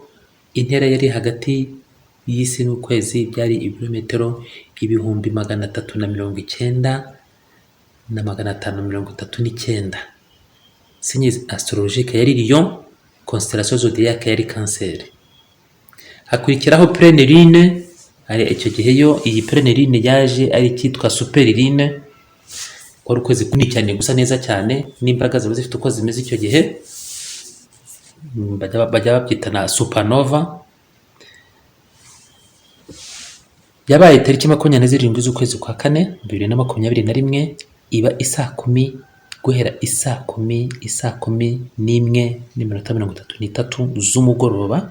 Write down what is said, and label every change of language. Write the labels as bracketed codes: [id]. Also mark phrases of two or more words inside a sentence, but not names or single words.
[rw] Intera yari hagati y'isi n'ukwezi byari ibirometero 390 na 539. [fr] Signe astrologique [rw] yari Lion, [fr] constellation zodiaque [rw] yari Cancer. Hakurikiraho [fr] pleine lune. [rw] Ari icyo gihe yo iyi [fr] pleine lune [rw] yaje ari cyitwa [fr] super lune, [rw] wari ukwezi kunini cyane gusa neza cyane, n'imbaraga ziba zifite uko zimeze icyo gihe. Bajya babyita na supernova. Yabaye tariki 27 z'ukwezi kwa kane 2021, iba isaa 10 guhera isaa 10:01 z'umugoroba.